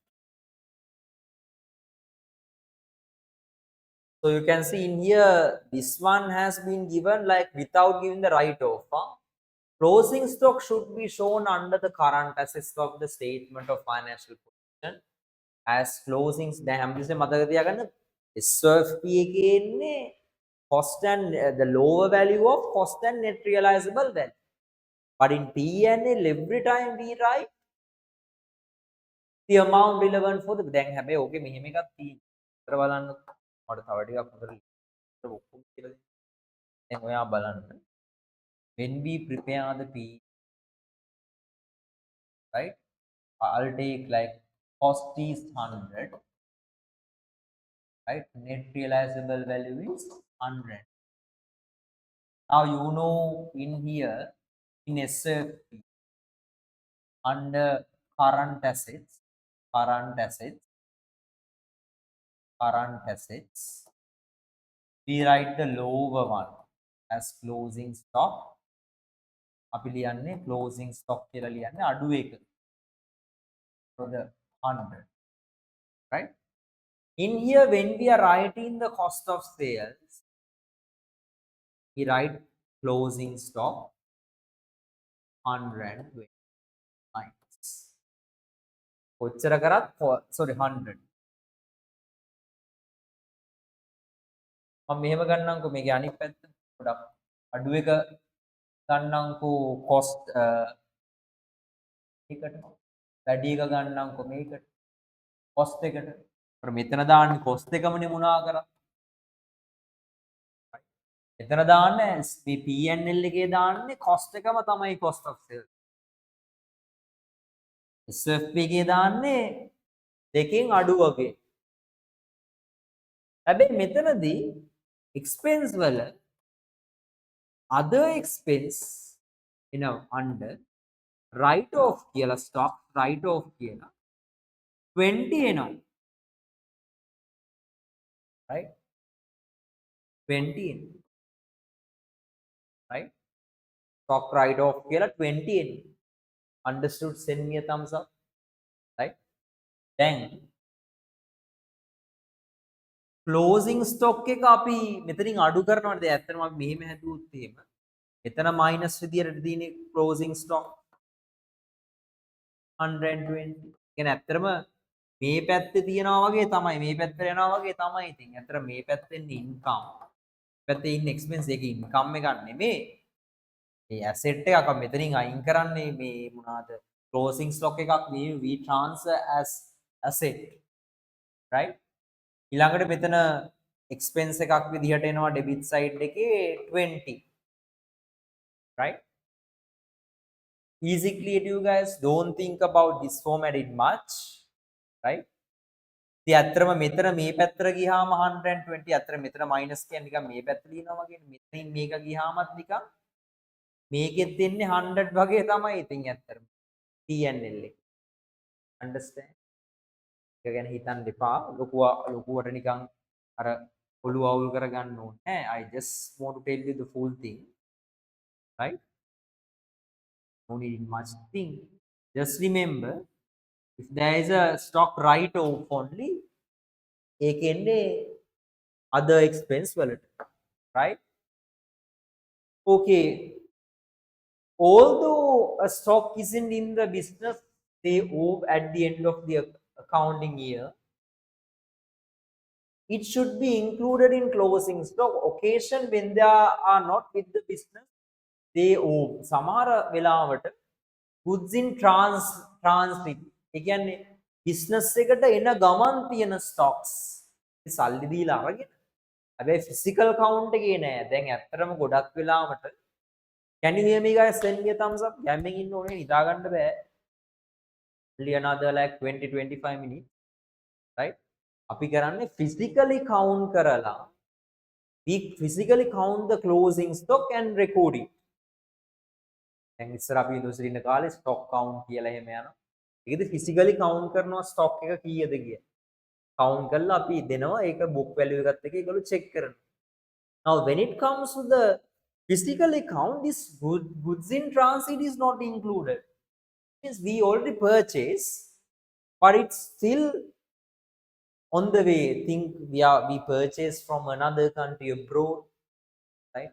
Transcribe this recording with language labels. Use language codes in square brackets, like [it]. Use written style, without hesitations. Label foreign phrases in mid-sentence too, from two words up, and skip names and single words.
[en] So you can see in here, this one has been given like without giving the write-off. Huh? Closing stock should be shown under the current assets of the statement of financial position as closings. [si] දැන් හැමතිස්සෙම මතක තියාගන්න SOFP එකේ එන්නේ [en] cost and the lower value of cost and net realizable value. But in P&L every time we write the amount relevant for the [si] දැන් හැබැයි ඕකේ මෙහෙම එකක් තියෙනවා. අතර බලන්න මට තව ටිකක් හොඳට ඔක්කොම කියලා දෙන්න. දැන් ඔයා බලන්න. [en] When we prepare the P, right? I'll take like cost is 100, right? Net realizable value is 100. Now you know in here in SFP under current assets, current assets, current assets, we write the lower one as closing stock. [si] අපි ලියන්නේ [en] closing stock [si] කියලා ලියන්නේ අඩු එක. [en] So the 100, right? In here when we are writing the cost of sales, we write closing stock 100 minus. [si] කොච්චර කරත් sorry 100. මම මෙහෙම ගන්නම්කෝ මේකේ අනිත් පැත්ත පොඩක් අඩු එක ගන්නම්කෝ cost එකට වැඩි එක ගන්නම්කෝ මේකට cost එකට. අර මෙතන දාන්නේ cost එකමනේ මොනවා කරා. එතන දාන්නේ මේ P&L එකේ දාන්නේ cost එකම තමයි [en] cost of sales. [si] SFP එකේ දාන්නේ දෙකෙන් අඩු වගේ. හැබැයි මෙතනදී expense වල [en] other expense under write off [si] කියලා [en] stock write off [si] කියලා 20 එනවා, right? 20 එනවා, right? [en] Stock write off [si] කියලා 20 එනවා. [en] Understood? Send me a thumbs up, right? [si] Then [en] closing stock [si] එක අපි මෙතනින් අඩු කරනවාද? ඇත්තටම අපි මෙහෙම හැදුවොත් එහෙම එතන minus විදියට තියෙන [en] closing stock [si] 120. කියන්නේ ඇත්තටම මේ පැත්තේ තියනවා වගේ තමයි මේ පැත්තට යනවා වගේ තමයි. ඉතින් ඇත්තට මේ පැත්තෙන් income, පැත්තේ ඉන්න expense එක income එකක් නෙමෙයි. මේ asset එකක් අපි මෙතනින් අයින් කරන්නේ මේ මොනවාද? [en] closing stock එකක් we transfer as asset, right? [si] ඊළඟට මෙතන expense එකක් විදිහට එනවා [en] debit side [si] එකේ 20, right? [en] Easy clear to you guys. Don't think about this formatting much, right? [si] ඉතින් ඇත්තටම මෙතන මේ පැත්තට ගියාම 120, අතර මෙතන මයිනස් කියන්නේ නිකන් මේ පැත්තට ලියනවා වගේ. මෙතනින් මේක ගියාමත් නිකන් මේකෙත් එන්නේ 100 වගේ තමයි. ඉතින් ඇත්තටම P&L එක. understand? ඒක ගැන හිතන්න එපා. ලොකුවට නිකන් අර ඔළුව අවුල් කරගන්න ඕනේ. [en] I just want to tell you the full thing, right? No need much thing. Just remember, if there is a stock write-off only, ඒකෙන්නේ other expense වලට, right? Okay. Although a stock isn't in the business, they owe at the end of the accounting year, it should be included in closing stock. Occasion when they are not with the business, they owe. [si] සමහර වෙලාවට [en] goods in transit, [si] ඒ කියන්නේ business එකට එන ගමන් තියෙන stocks සල්ලි දීලා අරගෙන, හැබැයි [en] physical count [si] එකේ නෑ. දැන් ඇත්තටම ගොඩක් වෙලාවට [en] can you hear me guys? Send me a thumbs up. [si] ගැම්මෙන් ඉන්න ඕනේ, නිදා ගන්න බෑ. [en] Only another like 20-25 minutes, right? [si] අපි කරන්නේ physically count කරලා [en] We physically count the closing stock and record it. [si] දැන් ඉස්සර අපි යුනිවර්සිටි ඉන්න කාලේ [en] stock count [si] කියලා එහෙම යනවා. ඒකද physically count කරනවා stock එක කීයද කියලා. count කරලා අපි දෙනවා ඒක [en] book value [si] එකත් එක්ක ඒගොල්ලෝ check කරනවා. [en] Now when it comes to the physical account, this goods in transit is not included. Means we already purchase, but it's still on the way. Think we purchase from another country abroad, right?